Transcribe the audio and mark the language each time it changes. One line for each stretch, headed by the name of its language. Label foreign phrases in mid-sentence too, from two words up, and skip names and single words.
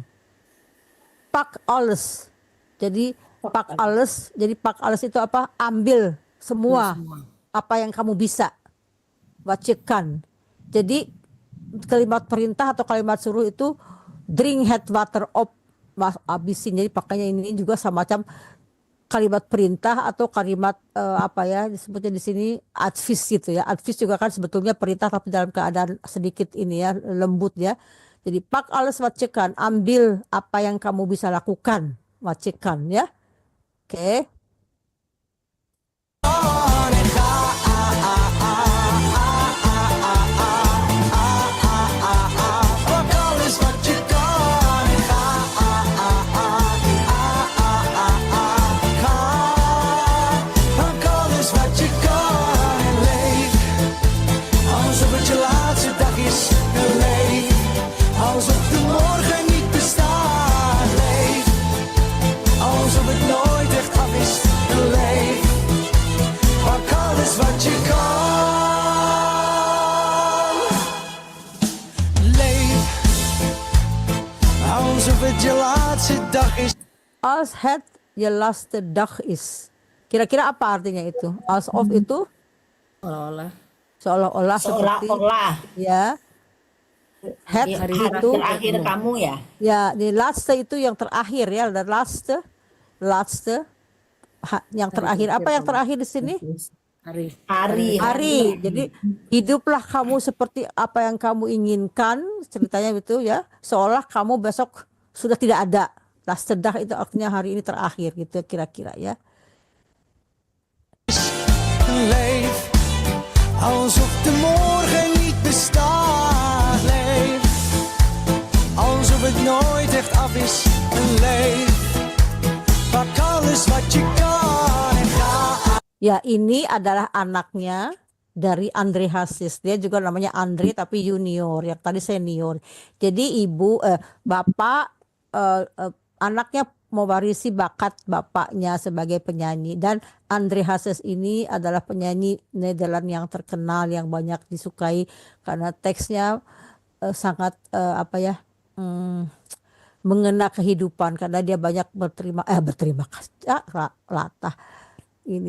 Dutch: Pak alles. Jadi pak alles.
Indonesian: Jadi
Dutch: pak alles
Indonesian: itu apa? Ambil semua apa yang kamu bisa. Wacikan. Jadi kalimat perintah atau kalimat suruh itu
English: drink hot water up,
Indonesian: habisin. Jadi pakainya ini juga semacam kalimat perintah atau kalimat apa ya disebutnya di sini advis gitu ya. Advis juga kan sebetulnya perintah tapi dalam keadaan sedikit ini ya lembut ya. Jadi
Dutch: pak alles
Indonesian: wacikan, ambil apa yang kamu bisa lakukan, wacikan ya. Oke.
Dutch: Pak alles wat je kan en ga. Pak alles wat je kan en leef, alsof het je laatste dag is. En leef, alsof de morgen niet bestaat. Leef, alsof het nooit echt af is. En leef, pak alles wat je kan. Leef, alsof het je laatste dag is. Als het je laatste dag is.
Indonesian: Kira-kira apa artinya itu? Alsof itu Seolah-olah. seolah-olah seperti Seolah-olah ya. Het hari itu terakhir kamu ya. ya di laatste itu yang terakhir ya. Dan laatste yang terakhir. Apa yang terakhir di sini? Hari. Hari. Jadi hiduplah kamu seperti apa yang kamu inginkan, ceritanya itu ya. Seolah kamu besok sudah tidak ada.
Dutch: Laatste dag
Indonesian: itu artinya hari ini terakhir gitu kira-kira ya.
Dutch: Leef, alsof de morgen niet bestaat. Leef, alsof het nooit echt af is. En leef, pak alles wat je kan en ga.
Indonesian: Ya, ini adalah anaknya dari Andre Hasis. Dia juga namanya Andre tapi junior, yang tadi senior. Jadi bapak anaknya mewarisi bakat bapaknya sebagai penyanyi. Dan Andre Hasis ini adalah penyanyi Nederland yang terkenal, yang banyak disukai karena teksnya sangat mengena kehidupan, karena dia banyak berterima kasih latah ini.